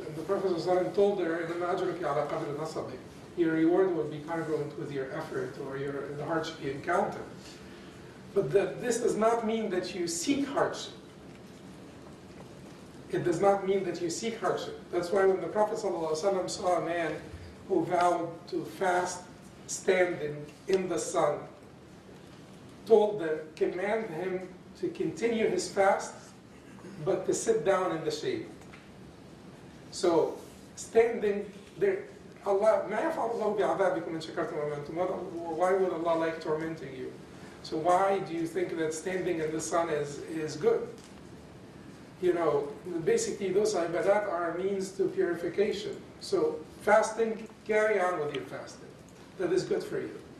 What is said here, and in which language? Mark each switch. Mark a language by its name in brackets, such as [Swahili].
[English] And the Prophet ﷺ told her, [Arabic] "إِنَّمَا أَجْرُكِ عَلَىٰ قَدْرِ نَصَبِكِ." [English] Your reward will be congruent with your effort or the hardship you encounter. But this does not mean that you seek hardship. It does not mean that you seek hardship. That's why when the Prophet ﷺ saw a man who vowed to fast standing in the sun, told the command him to continue his fast, but to sit down in the shade. So standing there, Allah, [Arabic] ما يفعل الله بعذابكم إن شكرتم وآمنتم. [English] Why would Allah like tormenting you? So why do you think that standing in the sun is good? You know, basically those ibadat are a means to purification. So fasting, carry on with your fasting. That is good for you.